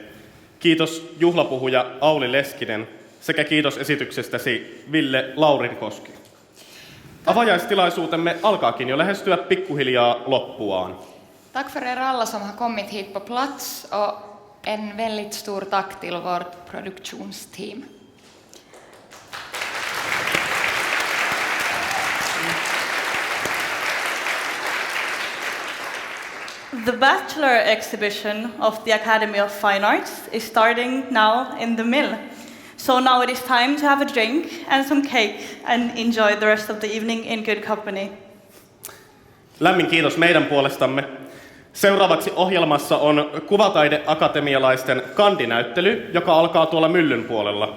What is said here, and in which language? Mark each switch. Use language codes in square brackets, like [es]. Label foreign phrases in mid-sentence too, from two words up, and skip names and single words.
[fi] Kiitos juhlapuhuja Auli Leskinen sekä kiitos esityksestäsi Ville Laurinkoski. Avajaistilaisuutemme alkaakin jo lähestyä pikkuhiljaa loppuaan. [sv] Tack för er alla som har kommit hit på plats och en väldigt stor tack till vårt produktionsteam. [en] The Bachelor exhibition of the Academy of Fine Arts is starting now in the Mill. So now it is time to have a drink and some cake and enjoy the rest of the evening in good company. [fi] Lämmin kiitos meidän puolestamme. Seuraavaksi ohjelmassa on kuvataideakatemialaisten kandinäyttely, joka alkaa tuolla myllyn puolella.